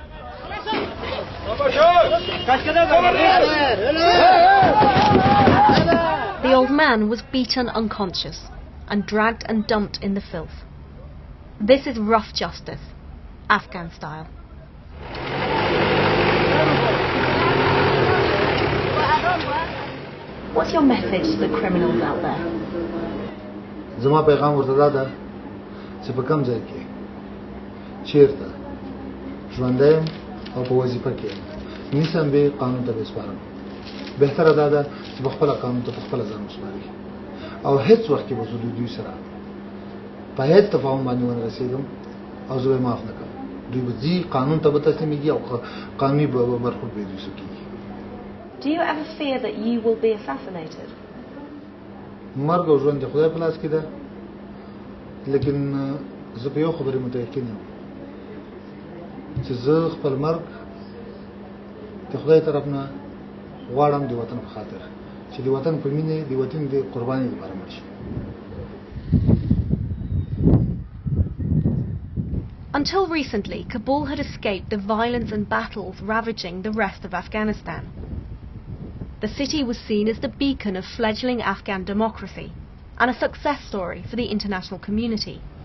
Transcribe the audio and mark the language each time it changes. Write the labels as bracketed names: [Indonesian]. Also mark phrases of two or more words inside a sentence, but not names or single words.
[English] The old man was beaten unconscious and dragged and dumped in the filth. This is rough justice, Afghan style. What's your message to the criminals out there? [Pashto] زما پیغام ورته دا ده چې په کوم ځای کې چیرته ژوندی یم او په وظیفه کې یم نیسم به قانون ته بسپارم بهتره دا ده چې په خپله قانون ته په خپله ځان وسپاري او هیڅ وخت کې به زه دوی سره په هیڅ تفاهم باندې ونه رسېږم او زه به معاف نه کړم دوی به ځي قانون ته به تسلیمېږي او قانوني به برخورد به دوی سره کېږي. [English] Do you ever fear that you will be assassinated? [Pashto] مرګ او ژوند د خدای په لاس کې ده لیکن زه په یو خبرې متیقن یم چې زه خپل مرګ د خدای طرف نه غواړم د وطن په خاطر چې د وطن په مینې د وطن د قربانۍ لپاره مړ شي. [English] Until recently, Kabul had escaped the violence and battles ravaging the rest of Afghanistan. The city was seen as the beacon of fledgling Afghan democracy and a success story for the international community.